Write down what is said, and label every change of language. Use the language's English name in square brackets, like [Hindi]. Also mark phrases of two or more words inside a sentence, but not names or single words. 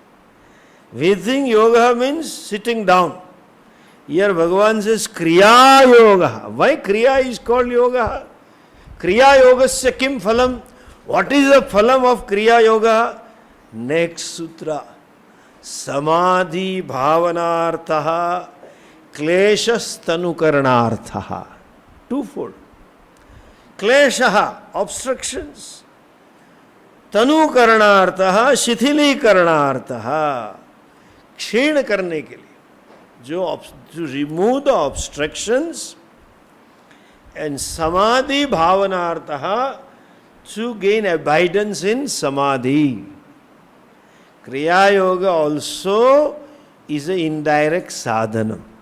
[English] We think yoga means sitting down. Here Bhagavan says Kriya Yoga. Why Kriya is called yoga? [Sanskrit] क्रिया योगस्य किं फलम्? [English] What is the phalam of Kriya Yoga? Next sutra. [Sanskrit] समाधि भावनार्थः क्लेशतनूकरणार्थः. [English] Twofold. Kleshaha, obstructions. [Sanskrit] तनु करणार्थः शिथिलीकरणार्थः [Hindi] क्षीण करने के लिए [English] to remove the obstructions, and [Sanskrit] समाधि भावनार्थः [English] to gain abidance in samadhi. Kriya Yoga also is an indirect sadhana.